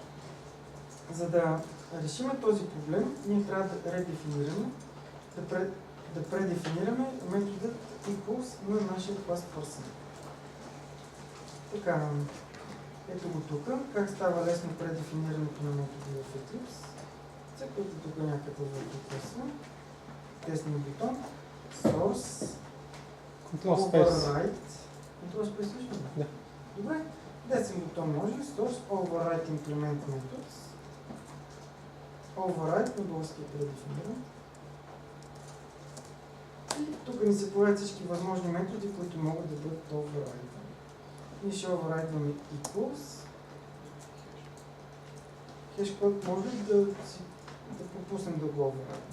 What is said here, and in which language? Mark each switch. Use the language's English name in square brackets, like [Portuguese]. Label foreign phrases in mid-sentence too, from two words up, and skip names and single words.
[Bulgarian] За да решим този проблем, ние трябва да редефинираме, да предефинираме методът equals на нашия клас person. Така, ето го тук, как става лесно предефинирането на методи в Eclipse. Цъквате тук някъде в класа, тесния бутон, [English] source, override. Control Space [Bulgarian] също? Да. Добре, десен бутон може, [English] source, override implement methods. [Bulgarian] Override на български е предефиниран. И тук ни се появят всички възможни методи, които могат да бъдат override. Ние ще override-ваме equals. Хешкод може да пропуснем да го override.